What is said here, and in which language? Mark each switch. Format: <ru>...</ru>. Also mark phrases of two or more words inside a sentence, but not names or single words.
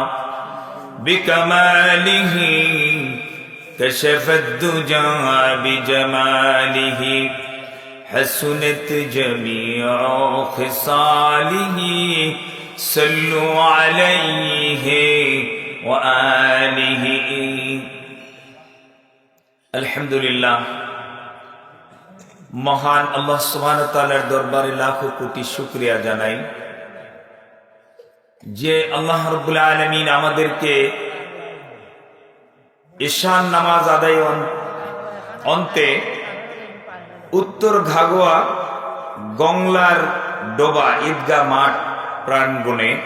<ar>بکمالہ کشف الدجا بجمالہ حسنت جمیع خصالہ صلوا علیہ وآلہ الحمدللہ</ar> <bn>মহান আল্লাহ সুবহানাহু ওয়া তাআলার দরবারে লাখো কোটি শুকরিয়া জানাই যে আল্লাহ রাব্বুল আলামিন আমাদেরকে ঈশান নামাজ আদায় অন্তে উত্তর ঘাগোয়া গংলার ডোবা ঈদগাহ মাঠ প্রাঙ্গণে</bn>